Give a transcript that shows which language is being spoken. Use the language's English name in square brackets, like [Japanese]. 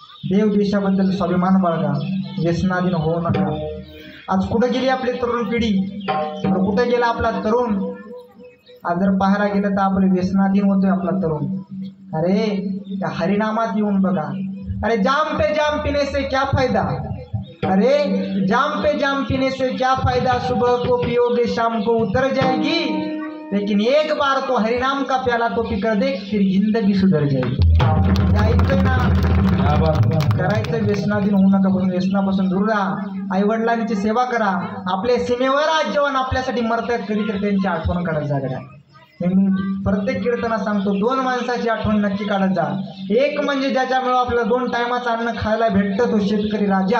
[Marathi] देव देशाबद्दल स्वाभिमान बाळगा. व्यसनाधीन होऊ नका. आज कुठं गेली आपली तरुण पिढी? कुठं गेला आपला तरुण? आज जर पाहायला गेलं तर आपले व्यसनाधीन होतोय आपला तरुण. अरे त्या हरिनामात येऊन बघा. [Hindi] अरे जाम पे जाम पीने से क्या फायदा? अरे जाम पे जाम पीने से क्या फायदा? सुबह को पियोगे शाम को उतर जाएगी, लेकिन एक बार तो हरिनाम का प्याला तो पीकर देख, फिर जिंदगी सुधर जाएगी. [Marathi] ऐकतोय ना? करायचं. व्यसनाधीन होऊ नका. पण व्यसनापासून दूर राहा. आई वडिलांची सेवा करा. आपल्या सीमेवर आज जेवण आपल्यासाठी मरतात कधी तर त्यांची आठवण काढत जा. गड्या मी प्रत्येक कीर्तनात सांगतो, दोन माणसाची आठवण नक्की काढत जा. एक म्हणजे ज्याच्यामुळे आपल्याला 2 टायमाचं अन्न खायला भेटतं, तो शेतकरी राजा.